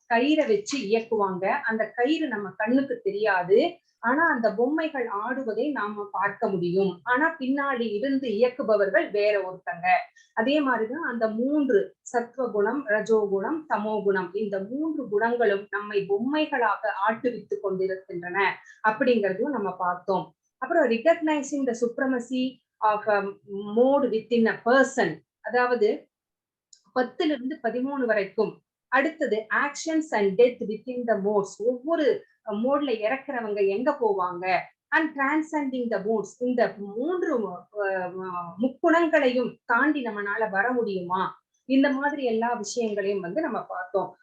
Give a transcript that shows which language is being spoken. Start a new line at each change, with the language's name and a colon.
Tamil: கயிறை வச்சு இயக்குவாங்க, அந்த கயிறு நம்ம கண்ணுக்கு தெரியாது, ஆனா அந்த பொம்மைகள் ஆடுவதை நாம பார்க்க முடியும், ஆனா பின்னாடி இருந்து இயக்குபவர்கள் வேற ஒருத்தங்க. அதே மாதிரிதான் அந்த 3 சத்வகுணம், ரஜோகுணம், தமோகுணம், இந்த 3 குணங்களும் நம்மை பொம்மைகளாக ஆட்டுவித்து கொண்டிருக்கின்றன அப்படிங்கறதையும் நம்ம பார்த்தோம்.
English: அப்புறம் recognizing the supremacy of a mode within a person,
Tamil: அதாவது 10 இருந்து 13 வரைக்கும். அடுத்தது
English: actions and death within the modes,
Tamil: ஒவ்வொரு மோட்ல இறக்குறவங்க எங்க போவாங்க,
English: and transcending the modes,
Tamil: இந்த 3 முக்குணங்களையும் தாண்டி நம்மளால வர முடியுமா, இந்த மாதிரி எல்லா விஷயங்களையும் நம்ம பார்த்தோம்.